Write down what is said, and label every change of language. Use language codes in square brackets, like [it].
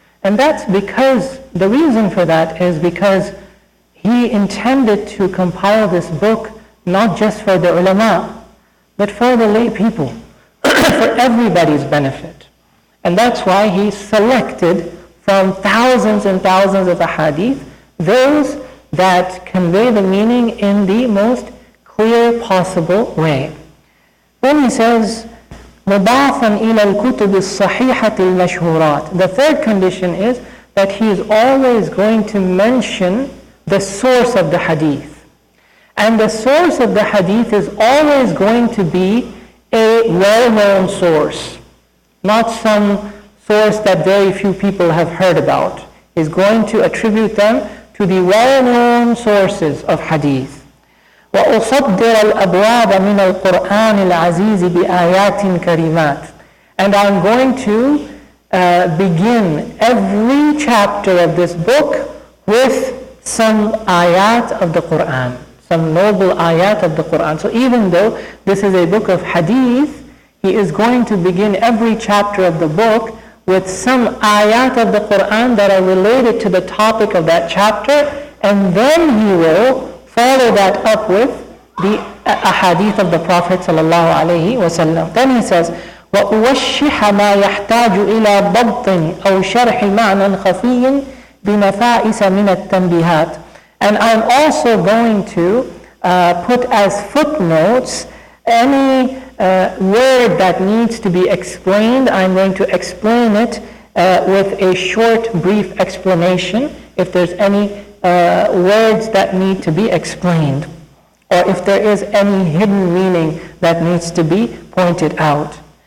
[en] And that's because, the reason for that is because he intended to compile this book not just for the ulama, but for the lay people, for everybody's benefit. And that's why he selected from thousands and thousands of ahadith those that convey the meaning in the most clear possible way. Then he says, [ar] مُضَافًا إِلَى الْكُتُبِ الصَّحِيحَةِ الْمَشْهُورَاتِ. [en] The third condition is that he is always going to mention the source of the hadith. And the source of the hadith is always going to be a well-known source, not some source that very few people have heard about. He's going to attribute them to the well-known sources of hadith. [ar] وَأُصَدِّرَ الْأَبْوَابَ مِنَ الْقُرْآنِ الْعَزِيزِ بِآيَاتٍ كَرِيمَاتٍ. [en] And I'm going to begin every chapter of this book with some ayat of the Qur'an, some noble ayat of the Qur'an. So even though this is a book of hadith, he is going to begin every chapter of the book with some ayat of the Qur'an that are related to the topic of that chapter, and then he will follow that up with the ahadith of the Prophet sallallahu alaihi wasallam. Then he says, [ar] وَأُوَشِّحَ مَا يَحْتَاجُ إِلَى ضَبْطٍ أَوْ شَرْحِ مَعْنًى خَفِيٍّ بِنَفَائِسَ مِنَ التَّنْبِيهَاتِ. [en] And I'm also going to put as footnotes any word that needs to be explained. I'm going to explain it with a short, brief explanation if there's any words that need to be explained, or if there is any hidden meaning that needs to be pointed out.